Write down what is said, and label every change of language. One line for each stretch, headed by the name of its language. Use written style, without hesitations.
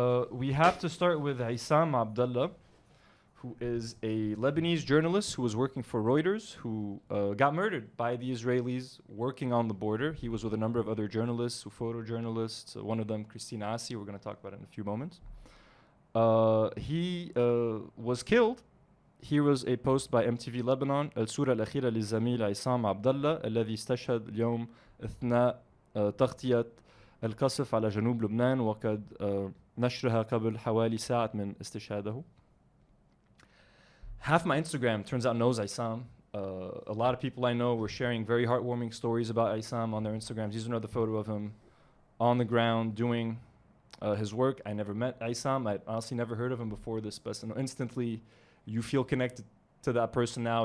English: we have to start with Issam Abdallah, who is a Lebanese journalist who was working for Reuters, who got murdered by the Israelis working on the border. He was with a number of other journalists, photojournalists, one of them, Christina Assi. We're going to talk about it in a few moments. He was killed. Here was a post by MTV Lebanon.
Arabic: الصورة الأخيرة للزميل عصام عبد الله الذي استشهد اليوم أثناء تغطية القصف على جنوب لبنان وقد نشرها قبل حوالي ساعة من استشهاده.
English: Half my Instagram turns out knows Issam. A lot of people I know were sharing very heartwarming stories about Issam on their Instagrams. Here's another photo of him on the ground doing his work. I never met Issam. I honestly never heard of him before this, but instantly you feel connected to that person now.